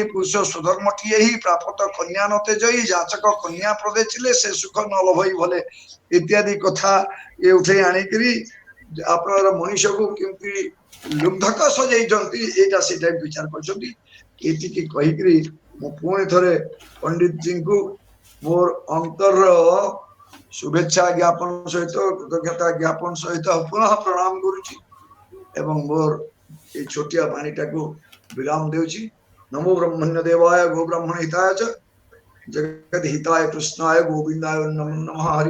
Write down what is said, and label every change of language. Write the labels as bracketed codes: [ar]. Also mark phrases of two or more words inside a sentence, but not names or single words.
[or] ପୁରୁଷ ସୁଧର୍ମଟିଏ ହିଁ ପ୍ରାପତ କନ୍ୟା ନତେ ଜୟୀ, ଯାଚକ କନ୍ୟା ପ୍ରଦେ ଥିଲେ ସେ ସୁଖ ନ ଲଭଇ ଭଲେ ଇତ୍ୟାଦି କଥା ଏ ଉଠେଇ ଆଣିକିରି ଆପଣଙ୍କର ମଣିଷକୁ କେମିତି ଲୁବ୍ଧକ ସଜେଇଛନ୍ତି, ଏଇଟା ସେଇଟା ବିଚାର କରିଛନ୍ତି। ଏତିକି କହିକିରି ମୁଁ ପୁଣି ଥରେ ପଣ୍ଡିତ ଜୀଙ୍କୁ ମୋର ଅନ୍ତର ଶୁଭେଚ୍ଛା ଜ୍ଞାପନ ସହିତ କୃତଜ୍ଞତା ଜ୍ଞାପନ ସହିତ ପୁନଃ ପ୍ରଣାମ କରୁଛି ଏବଂ ମୋର ଏ ଛୋଟିଆ ବାଣୀଟା କୁ ବିରାମ ଦେଉଛି। [sa] नमो ब्रह्मण्य देवाय गो ब्राह्मण हिताय च जगत हिताय कृष्णाय गोविंदाय नमो नमः। हरि